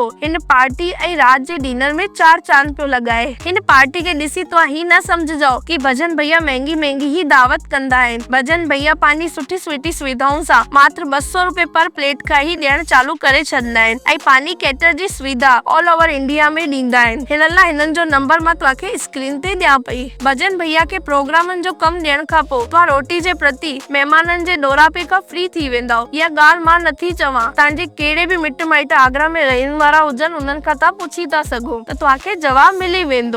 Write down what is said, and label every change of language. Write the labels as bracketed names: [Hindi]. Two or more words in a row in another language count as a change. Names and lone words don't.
[Sindhi] हिन पार्टी ऐं राति जे डिनर में 4 चांद पियो लॻाए। हिन पार्टी खे ॾिसी तव्हां ही न समझजो कि भजन भैया महंगी ही दावत कंदा आहिनि। भजन भैया पंहिंजी सुठी सुविधाउनि सां मात्र 200 रुपए पर प्लेट खां ही ॾियण चालू करे छॾंदा आहिनि ऐं पंहिंजी कैटर जी सुविधा [English] all over India [Sindhi] में ॾींदा आहिनि। हिन लाइ हिननि जो नंबर मां तव्हांखे स्क्रीन ते ॾियां पई। भजन भैया खे प्रोग्रामनि जो कमु ॾियण खां पोइ तव्हां रोटी जे प्रति महिमाननि जे डोरापे खां फ्री थी वेंदा। इहा ॻाल्हि मां नथी चवां, तव्हांजे कहिड़े बि मिट माइट आगरा में रहण वारा हुजनि, उन्हनि खां तव्हां पुछी था सघो त तव्हांखे जवाब मिली वेंदो।